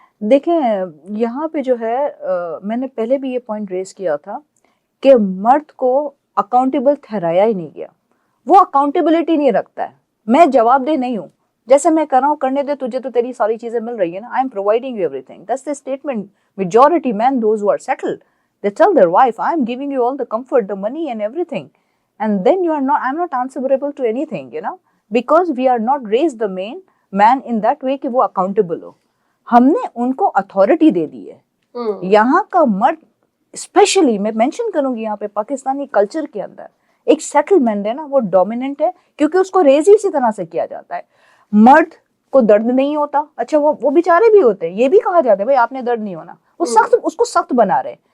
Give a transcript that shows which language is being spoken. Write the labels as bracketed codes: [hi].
[ur] دیکھیں یہاں پہ جو ہے میں نے پہلے بھی یہ پوائنٹ ریز کیا تھا کہ مرد کو اکاؤنٹیبل ٹھہرایا ہی نہیں گیا. وہ اکاؤنٹیبلٹی نہیں رکھتا ہے. میں جواب دہ نہیں ہوں, جیسے میں کر رہا ہوں کرنے دے, تجھے تو تیری ساری چیزیں مل رہی ہیں نا. [en] I am providing you everything. That's the statement. Majority men those who are settled, they tell their wife, I am giving you all the comfort, the money and everything. And then you are not, I'm not answerable to anything, you know, because we are not raised the man in that way [ur] کہ وہ [en] accountable ہو. [ur] ہم نے ان کو authority دے دی ہے. یہاں کا مرد especially میں مینشن کروں گی یہاں پہ پاکستانی کلچر کے اندر ایک سیٹلمنٹ ہے نا, وہ ڈومیننٹ ہے کیونکہ اس کو ریز ہی اسی طرح سے کیا جاتا ہے. مرد کو درد نہیں ہوتا, اچھا وہ بیچارے بھی ہوتے ہیں, یہ بھی کہا جاتا ہے بھائی آپ نے درد نہیں ہونا, وہ سخت, اس کو سخت بنا رہے.